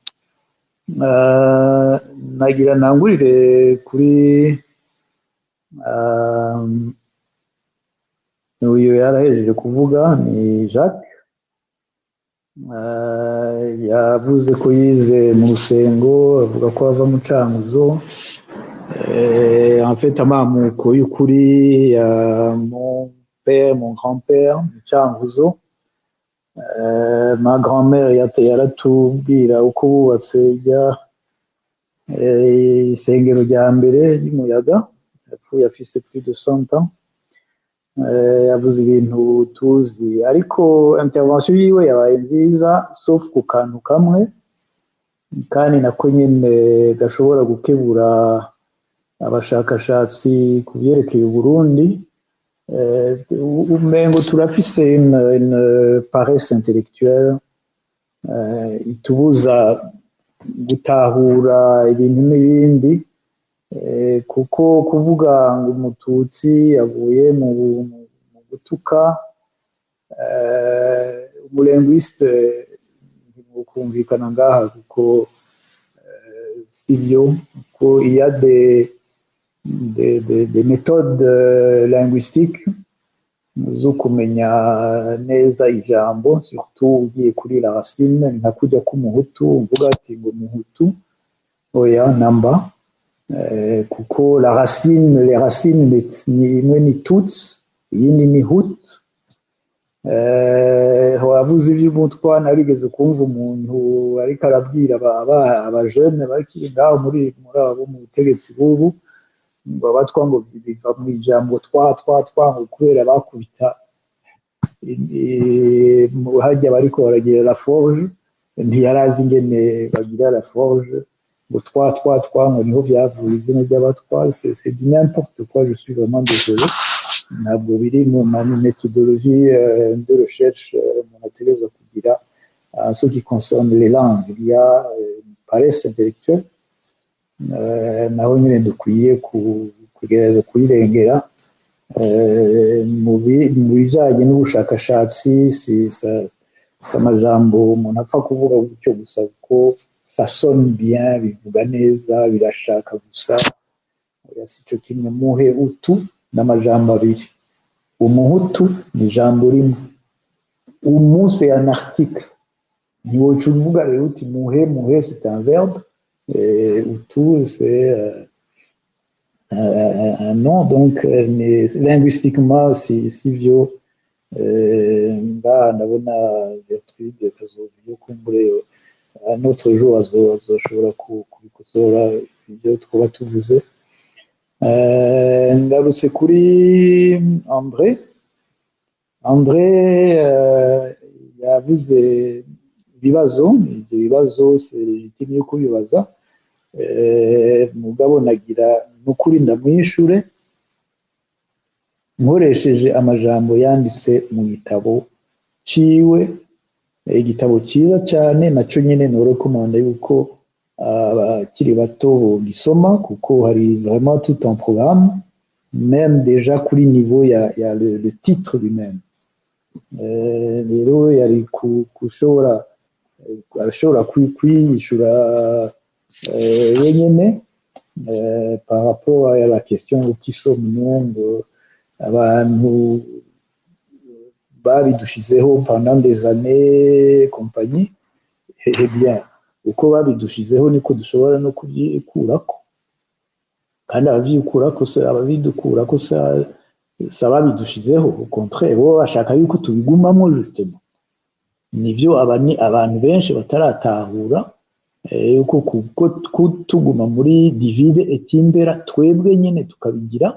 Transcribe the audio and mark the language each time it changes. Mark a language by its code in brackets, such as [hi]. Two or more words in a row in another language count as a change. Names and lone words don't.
[rn] Nagira nangurire kuri uyu yarahejeje kuvuga ni Jacques, yavuze ko yize mu Rusengo, avuga ko ava mu Cankuzo. En fait amamuko y'ukuri ya [fr] mon père, mon grand-père [rn] mu Cankuzo. [fr] Ma grand-mère [rn] yaratubwira uko bubatse isengero rya mbere ry'umuyaga, yapfuye afise [fr] plus de 100 ans. [rn] Yavuze ibintu tuzi, ariko intervention yiwe yabaye nziza sauf ku kantu kamwe, kandi nako nyene gashobora gukebura abashakashatsi ku byerekeye Burundi. Umengo turafise [fr] une paresse intellectuelle [rn] itubuza gutahura ibintu n'ibindi, kuko kuvuga ngo umututsi avuye mu gutuka umulinguiste ntibukumvikana ngaha, kuko sivyo, ko [fr] il y a des méthodes linguistiques [rn] zo kumenya neza ijambo, surtout ugiye kuri [fr] la racine, [rn] nka kujya k'umuhutu uvuga ati ngo muhutu, oya namba, kuko [fr] la racine, les racines [rn] ni imwe ni tuts, iyindi ni hut. Wavuze ivy'umutwa, narigeze kumva umuntu ariko arabwira abajene bakiri ngaho muri abo mu butegetsi bubu, ngo abatwa ngo biva mu ijambo twa ngo kubera bakubita hajya bariko baragira [fr] la forge, [rn] ntiyarazi ingene bagira [fr] la forge, [rn] ngo twa ngo niho byavuye izina ry'abatwa. [fr] C'est du n'importe quoi, je suis vraiment désolé. [rn] Ntabwo biri mu [fr] méthodologie de recherche [rn] umuntu ategerezwa kugira [fr] en ce qui concerne les langues. Il y a une paresse intellectuelle, [rn] naho nyine dukwiye kugerageza kuyirengera. Mu bijanye n'ubushakashatsi si amajambo umuntu apfa kuvuga gutyo gusa, kuko [fr] ça sonne bien, [rn] bivuga neza, birashaka gusa. Sico kimwe. Muhe utu n'amajambo abiri. Umuhutu ni ijambo rimwe, umu [fr] c'est un article, [rn] ntiwoca uvuga rero uti muhe [fr] c'est un verbe, [rn] utu [fr] c'est un nom. [rn] Donc linguistiquement si vyo ndabona Gertrude Kazoviyo kumbure [fr] un autre jour [rn] azoshobora kubikosora ibyo twaba tuvuze. Ngarutse kuri André yavuze ibibazo. Ibyo bibazo [fr] c'est légitime [rn] yo kubibaza, mugabo nagira n'ukuri ndamwishure nkoresheje amajambo yanditse mu gitabo ciwe, igitabo cyiza cyane, naco nyene norekomanda yuko abakiri bato gisoma, kuko hari [fr] vraiment tout un programme, même déjà [rn] kuri niveau ya [fr] le titre lui-même. [rn] Rero yari arashobora kwiyishura wenyene [fr] par rapport à la question qui sommes nous, [rn] abantu babidushizeho [fr] pendant des années compagnie, eh bien [rn] uko babidushizeho niko dushobora no kubyikurako, kandi ababidukurako si ababidushizeho, [fr] au contraire [rn] bo bashaka yuko tubigumamo justement. Nivyo abantu benshi bataratahura yuko tuguma muri [la] divide et impera, [rn] twebwe nyene tukabigira.